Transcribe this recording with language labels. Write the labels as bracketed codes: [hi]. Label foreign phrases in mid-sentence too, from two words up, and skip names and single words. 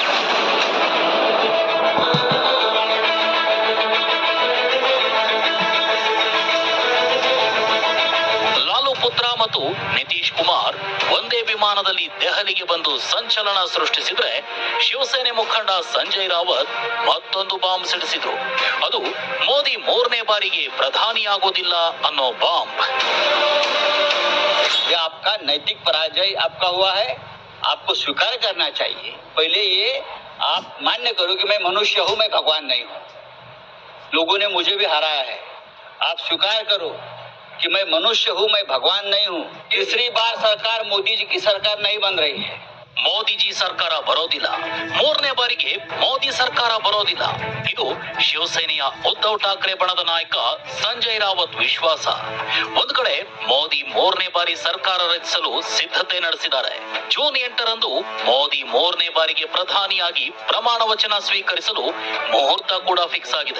[kn] ಪುತ್ರ ಮತ್ತು ನಿತೀಶ್ ಕುಮಾರ್ ಒಂದೇ ವಿಮಾನದಲ್ಲಿ ದೆಹಲಿಗೆ ಬಂದು ಸಂಚಲನ ಸೃಷ್ಟಿಸಿದ್ರೆ, ಶಿವಸೇನೆ ಮುಖಂಡ ಸಂಜಯ್ ರಾವತ್ ಮತ್ತೊಂದು ಬಾಂಬ್ ಸಿಡಿಸಿದ್ರು. ಅದು ಮೋದಿ 3ನೇ ಬಾರಿಗೆ ಪ್ರಧಾನಿಯಾಗೋದಿಲ್ಲ ಅನ್ನೋ ಬಾಂಬ್. [hi] आपका नैतिक पराजय आपका हुआ है, आपको स्वीकार करना चाहिए. पहले ये आप मान्य करो कि मैं मनुष्य हूँ, मैं भगवान नहीं हूँ. लोगों ने मुझे भी हराया है. आप स्वीकार करो कि मैं मनुष्य हूँ, मैं भगवान नहीं हूँ. तीसरी बार सरकार मोदी जी की सरकार नहीं बन रही है. [kn] ಮೋದಿಜಿ ಸರ್ಕಾರ ಬರೋದಿಲ್ಲ, 3ನೇ ಬಾರಿಗೆ ಮೋದಿ ಸರ್ಕಾರ ಬರೋದಿಲ್ಲ. ಇದು ಶಿವಸೇನೆಯ ಉದ್ಧವ್ ಠಾಕ್ರೆ ಬಣದ ನಾಯಕ ಸಂಜಯ್ ರಾವತ್ ವಿಶ್ವಾಸ. ಒಂದು ಕಡೆ ಮೋದಿ 3ನೇ ಬಾರಿ ಸರ್ಕಾರ ರಚಿಸಲು ಸಿದ್ಧತೆ ನಡೆಸಿದ್ದಾರೆ. ಜೂನ್ 8ರಂದು ಮೋದಿ 3ನೇ ಬಾರಿಗೆ ಪ್ರಧಾನಿಯಾಗಿ ಪ್ರಮಾಣ ವಚನ ಸ್ವೀಕರಿಸಲು ಮುಹೂರ್ತ ಕೂಡ ಫಿಕ್ಸ್ ಆಗಿದೆ.